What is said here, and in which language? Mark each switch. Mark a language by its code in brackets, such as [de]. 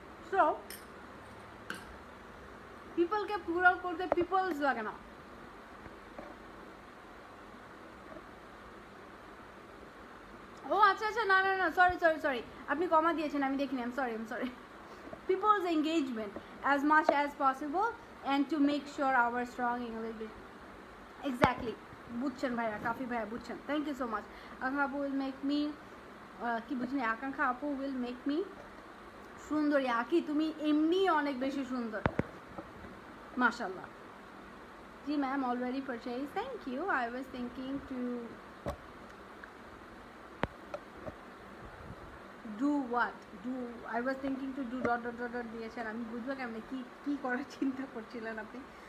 [bn] So পিপলকে plural করতে people's লাগে না। ও আচ্ছা আচ্ছা, না না না, সরি, আপনি কমা দিয়েছেন, আমি দেখিনি, [en] I am sorry. People's engagement as much as possible and to make sure our strong English. [bn] Exactly, বুঝছেন ভাইয়া, কাফি ভাইয়া বুঝছেন, থ্যাংক ইউ সো মাচ। আকাঙ্ক্ষা আপু [en] will make me, [bn] কি বুঝিনি, আকাঙ্ক্ষা আপু উইল মেক মি সুন্দরী। আকি তুমি এমনি অনেক বেশি সুন্দর, মাশাল্লাহ। জি ma'am already purchase, thank you. [en] I was thinking to do what, do I was thinking to do ... [bn] দিয়েছেন, আমি বুঝবো কেমন কি করার চিন্তা করছিলেন আপনি।